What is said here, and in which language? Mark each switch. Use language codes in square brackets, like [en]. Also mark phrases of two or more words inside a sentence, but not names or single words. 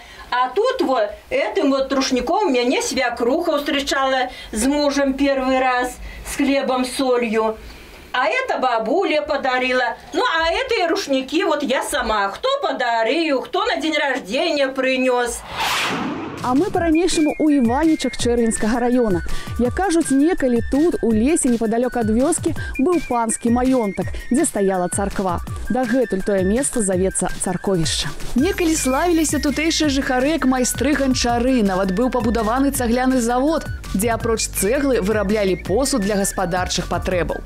[ru] А тут вот этим вот рушником меня свекруха встречала с мужем первый раз с хлебом, солью. А это бабуля подарила. Ну, а это и рушники вот я сама. Кто подарил, кто на день рождения принес. [be] А мы по-ранейшаму у Іванічах Чэрвеньскага района. Як кажуць, некалі тут, у лесе, непадалёк ад вёскі, быў панскі маёнтак, дзе стаяла царква. Дагэтуль тое месца завецца царковішча. Некалі славіліся тутэйшыя жыхары як майстры ганчары, нават быў пабудаваны цагляны завод, дзе апроч цэглы выраблялі посуд для гаспадарчых патрэбаў.